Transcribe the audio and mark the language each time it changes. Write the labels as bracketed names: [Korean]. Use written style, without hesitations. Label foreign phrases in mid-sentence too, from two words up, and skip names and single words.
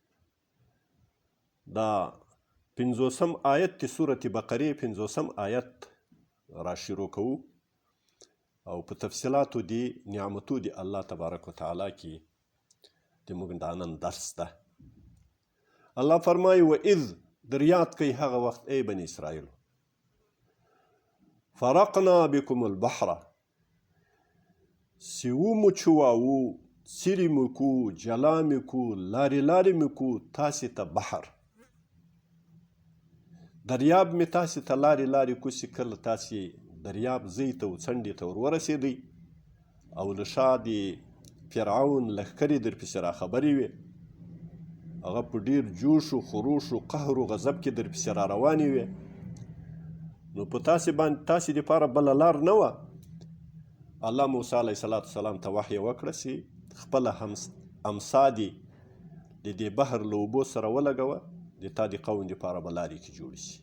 [Pashto] دا 50 آیت د سورة بقرې 50 آیت را شروع کوو او په تفصیلاتو د نعمتو د الله [Arabic] تبارک وتعالی [Pashto] کې د موږ د نن درس ده. الله فرمایي: وإذ در یاد کوي هغه وخت ای بني اسرائیلو، [Arabic] فرقنا بكم البحر، [Pashto] چې ومچواو، څیرې مو کو، جلا مې کو، لارې لارې مې کو تاسې ته بحر. دریاب مې تاسې ته لارې لارې کو چې کله تاسې دریاب ځای ته و څنډې ته ور ورسېدئ او له شا د فرعون لښکرې در پسې راخبرې وې، هغه په ډېر جوش و خروش و قهر و غضب کې در پسې را روانې وې. نو په تاسې باندې تاسې دپاره بله لار نه وه. الله موسی [Arabic] علیه السلام [Pashto] ته وحی وکړه چې خپله امسا دې د دې بحر له اوبو سره ولګوه، د تا د قوم دپاره به لارې کې جوړې شي.